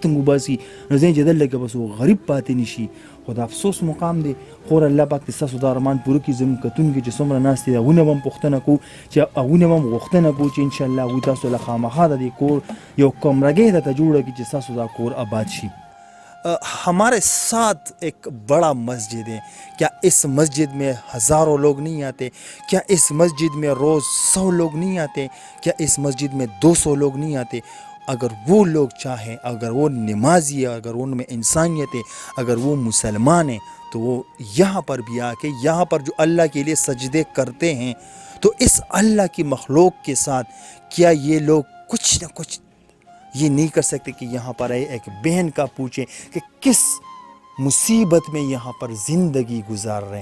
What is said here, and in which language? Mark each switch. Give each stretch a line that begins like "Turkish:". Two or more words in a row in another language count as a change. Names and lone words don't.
Pashto: هم وباسي نو ځین چې دلته کې بس غریب پاتې نه شي خو د افسوس مقام دی خور الله پاک دې ستاسو دا ارمان پوره کړي زموږ کتونکي چې څومره ناست دي هغوی نه به هم پوښتنه کوو چې هغوی نه به هم غوښتنه کوو چې انشاءالله هغوی تاسو له خامخا د دې کور یو کمرګۍ درته جوړه کړي چې ستاسو دا کور آباد شي
Urdu: ہمارے ساتھ ایک بڑا مسجد ہے کیا اس مسجد میں ہزاروں لوگ نہیں آتے کیا اس مسجد میں روز 100 لوگ نہیں آتے کیا اس مسجد میں 200 لوگ نہیں آتے اگر وہ لوگ چاہیں اگر وہ نمازی ہے اگر ان میں انسانیت ہے اگر وہ مسلمان ہیں تو وہ یہاں پر بھی آ کے یہاں پر جو اللہ کے لیے سجدے کرتے ہیں تو اس اللہ کی مخلوق کے ساتھ کیا یہ لوگ کچھ نہ کچھ یہ نہیں کر سکتے کہ یہاں پر آئے ایک بہن کا پوچھیں کہ کس مصیبت میں یہاں پر زندگی گزار رہے ہیں.